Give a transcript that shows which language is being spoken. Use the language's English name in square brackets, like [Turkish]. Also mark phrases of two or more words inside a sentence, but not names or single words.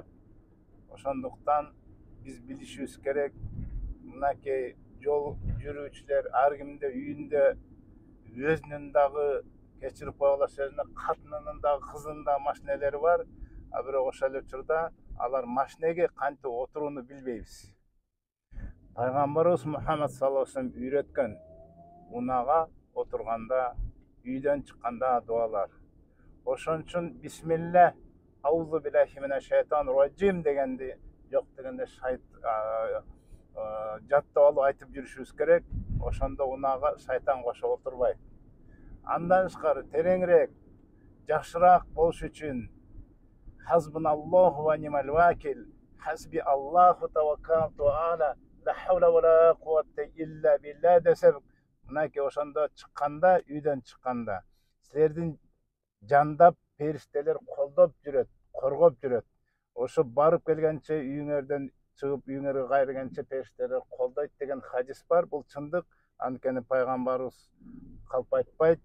[Kyrgyz] Ошондуктан биз билишибиз керек, мынакей жол жүрүүчүлөр ар кимде үйүндө өзүнүн дагы, кечирип койгула сөзүнө, катынынын дагы, кызынын дагы машинелери бар. А бирок ошол эле учурда алар машинеге кантип отурууну билбейбиз. Пайгамбарыбыз Мухаммад [Arabic] صلى الله عليه وسلم [Kyrgyz] үйрөткөн унаага отурганда, үйдөн чыкканда дуалар. Ошон үчүн [Arabic] بسم الله أعوذ بالله من الشيطان الرجيم [Kyrgyz] дегенди жок дегенде жаттап алып айтып жүрүшүбүз керек. Ошондо унаага шайтан кошо отурбайт. Андан тышкары тереңирээк, жакшыраак болуш үчүн [Arabic] حسبنا الله ونعم الوكيل حسبي الله توكلت على لا حول ولا قوة إلا بالله [Kyrgyz] десек, мынакей ошондо чыкканда, үйдөн чыкканда силердин жандап периштелер колдоп жүрөт, коргоп жүрөт. Ошо барып келгенче, үйүңөрдөн чыгып үйүңөргө кайрылгенче периштелер колдойт деген хадис бар. Бул чындык. Анткени пайгамбарыбыз калп айтпайт.